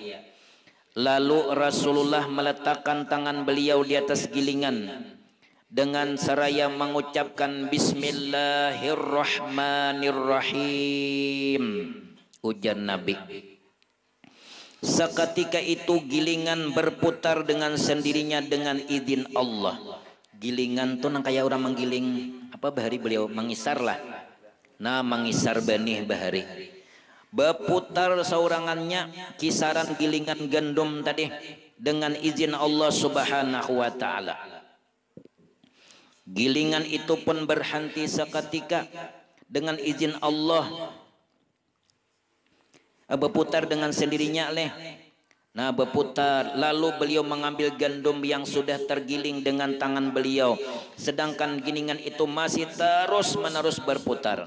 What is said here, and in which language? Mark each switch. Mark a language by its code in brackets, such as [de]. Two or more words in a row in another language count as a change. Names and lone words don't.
[id] Lalu Rasulullah meletakkan tangan beliau di atas gilingan dengan seraya mengucapkan Bismillahirrahmanirrahim, ujar Nabi. Seketika itu gilingan berputar dengan sendirinya dengan izin Allah. [bjn] Gilingan tuh nang kayak orang menggiling apa bahari, beliau mengisar lah. Nah, mengisar benih bahari. Berputar saurangannya kisaran gilingan gandum tadi dengan izin Allah [ar] سبحانه وتعالى. [id] Gilingan itu pun berhenti seketika dengan izin Allah. Berputar dengan sendirinya leh. Nah, berputar, lalu beliau mengambil gandum yang sudah tergiling dengan tangan beliau, sedangkan gilingan itu masih terus menerus berputar.